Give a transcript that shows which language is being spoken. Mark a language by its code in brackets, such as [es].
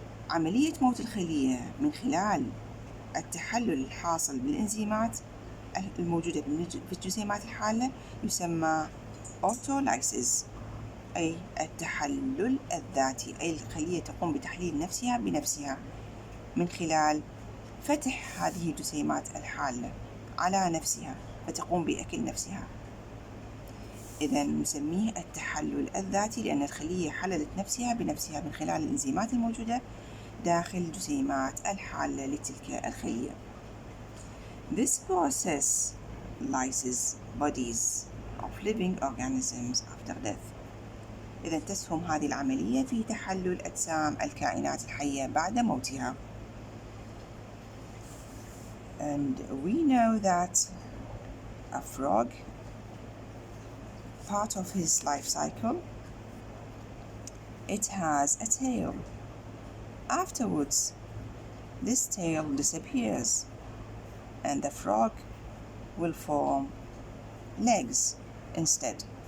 [ar] عملية موت الخلية من خلال التحلل الحاصل بالإنزيمات الموجودة في الجسيمات الحالة يسمى autolysis، أي التحلل الذاتي، أي الخلية تقوم بتحليل نفسها بنفسها من خلال فتح هذه الجسيمات الحالة على نفسها فتقوم بأكل نفسها. إذا نسميه التحلل الذاتي لأن الخلية حللت نفسها بنفسها من خلال الإنزيمات الموجودة داخل الجسيمات الحالة لتلك الخلية. [en] This process lyses bodies of living organisms after death. [ar] إذا تسهم هذه العملية في تحلل أجسام الكائنات الحية بعد موتها. [en] And we know that a frog, part of his life cycle, it has a tail. Afterwards, this tail disappears and the frog will form legs instead.